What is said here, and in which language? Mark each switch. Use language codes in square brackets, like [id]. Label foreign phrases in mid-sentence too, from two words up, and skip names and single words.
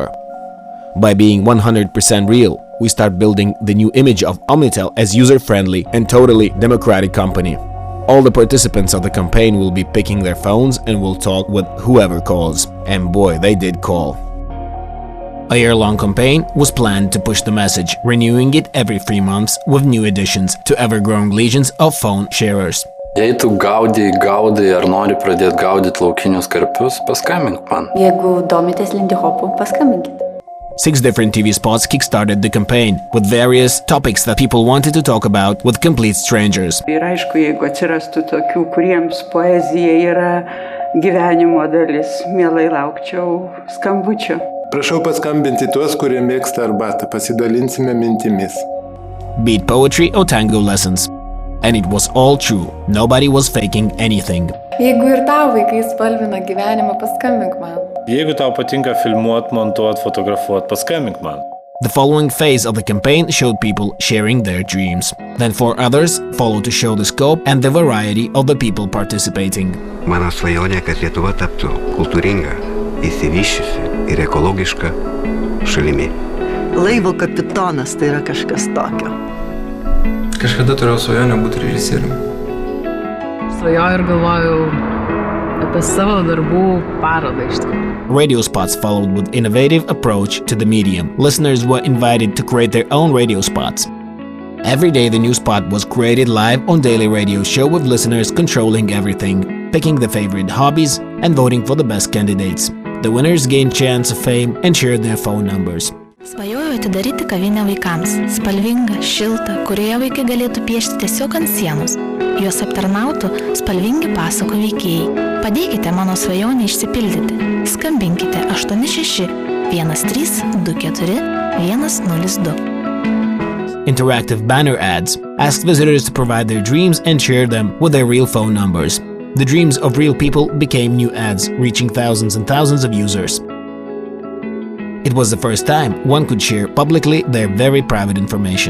[en] By being 100% real, we start building the new image of Omnitel as user-friendly and totally democratic company. All the participants of the campaign will be picking their phones and will talk with whoever calls. And boy, they did call. A year-long campaign was planned to push the message, renewing it every 3 months with new additions to ever-growing legions of phone sharers. [lt] Jei tu gaudai ar nori pradėti gaudyti laukinius karpius, paskambink man. Jeigu domitės lindihopu, paskambinkit. [en] 6 different TV spots kickstarted the campaign, with various topics that people wanted to talk about with complete strangers. [lt] Ir aišku, jeigu atsirastų tokių, kuriems poezija yra gyvenimo dalis, mielai laukčiau skambučio. Prašau paskambinti tuos, kurie mėgsta arbatą, pasidalinsime mintimis. [en] Beat poetry or tango lessons. And it was all true. Nobody was faking anything. [lt] Jeigu ir tau vaikai spalvina gyvenimą, paskambink man. Jeigu tau patinka filmuot, montuot, fotografuot, paskambink man. [en] The following phase of the campaign showed people sharing their dreams. Then 4 others followed to show the scope and the variety of the people participating. [lt] Mano svajonė, kad Lietuva taptų kultūringa, įsivysčiusi ir ekologiška šalimi. Laivo kapitonas tai yra kažkas tokio. Kažkada turėjau svajonę būti režisieriumi. Svajoju ir galvoju apie savo darbų parodą iš tikrųjų. [en] Radio spots followed with innovative approach to the medium. Listeners were invited to create their own radio spots. Every day the new spot was created live on daily radio show with listeners controlling everything, picking the favorite hobbies and voting for the best candidates. The winners gained chance of fame and shared their phone numbers. [lt] Svajoju atidaryti kavinę vaikams. Spalvinga, šilta, kurioje vaikai galėtų piešti tiesiog ant sienos. Juos aptarnautų spalvingi pasakų veikėjai. Padėkite mano svajonę išsipildyti. Skambinkite 86 13 24 102. [en] Interactive banner ads asked visitors to provide their dreams and share them with their real phone numbers. The dreams of real people became new ads, reaching thousands and thousands of users. It was the first time one could share publicly their very private information.